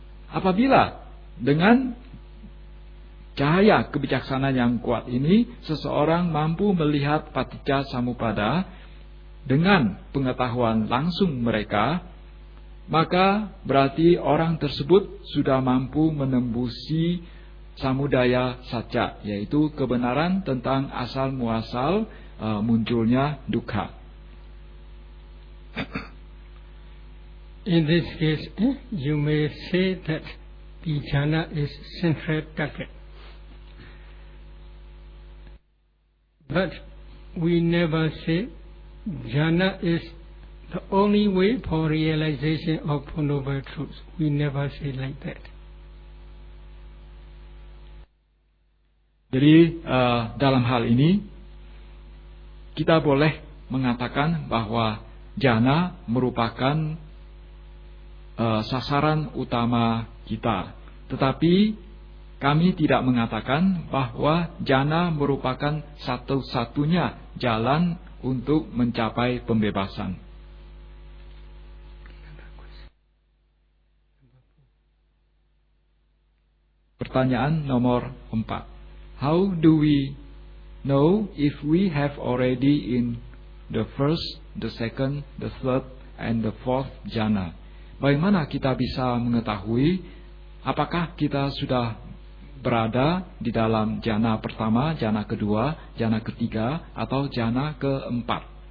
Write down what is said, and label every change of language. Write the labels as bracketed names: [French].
[Indonesian] Apabila dengan cahaya kebijaksanaan yang kuat ini, seseorang mampu melihat paticca samuppada dengan pengetahuan langsung mereka, maka berarti orang tersebut sudah mampu menembusi samudaya sacca, yaitu kebenaran tentang asal muasal munculnya dukkha. [English] In this case, you may say that the jhana is central target, but we never say jhana is the only way for realization of Four Noble Truths. We never say like that. [Indonesian] Jadi dalam hal ini kita boleh mengatakan bahwa jhana merupakan sasaran utama kita. Tetapi kami tidak mengatakan bahwa jhana merupakan satu-satunya jalan untuk mencapai pembebasan. Pertanyaan nomor 4. [English] How do we know if we have already in the first, the second, the third, and the fourth jhana? [Indonesian] Bagaimana kita bisa mengetahui apakah kita sudah berada di dalam jhana pertama, jhana kedua, jhana ketiga, atau jhana keempat?